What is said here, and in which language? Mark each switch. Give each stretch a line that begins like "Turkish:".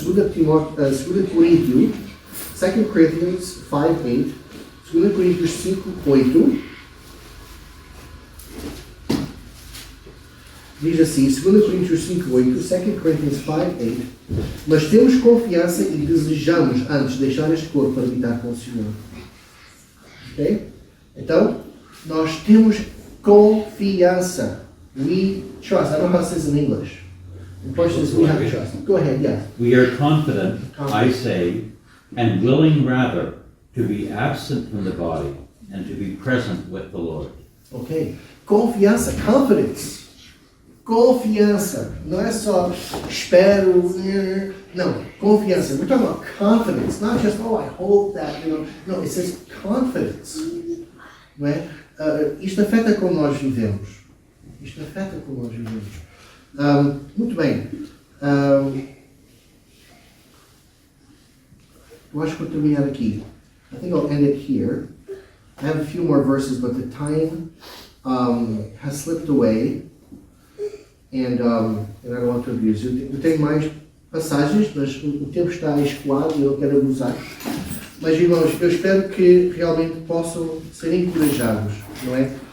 Portuguese: 2 Coríntios 5, 8, 2 Coríntios 5, 8, diz assim, 2 Coríntios 5, 8, 2 Coríntios 5, 8, mas temos confiança e desejamos antes deixar este corpo para habitar com o Senhor. Ok? Então, nós temos confiança.
English: We trust. I don't know how it says in English. In Portuguese, we have trust. Go ahead, yeah. We are confident, I say, and willing rather to be absent from the body and to be present with the Lord.
Portuguese: Ok? Confiança, confidence. Confiança. Não é só espero. Não, confiança.
English: We're talking about confidence. Not just, oh, I hope that, you know. No, it says confidence.
Portuguese: Não é? Isto afeta como nós vivemos. Isto afeta como nós vivemos. Muito bem. Eu acho que vou terminar aqui.
English: I think I'll end it here. I have a few more verses, but the time has slipped away. And I don't want to abuse it.
Portuguese: Eu tenho mais passagens, mas o tempo está escoado e eu quero abusar. Mas, irmãos, eu espero que realmente possam ser encorajados, não é?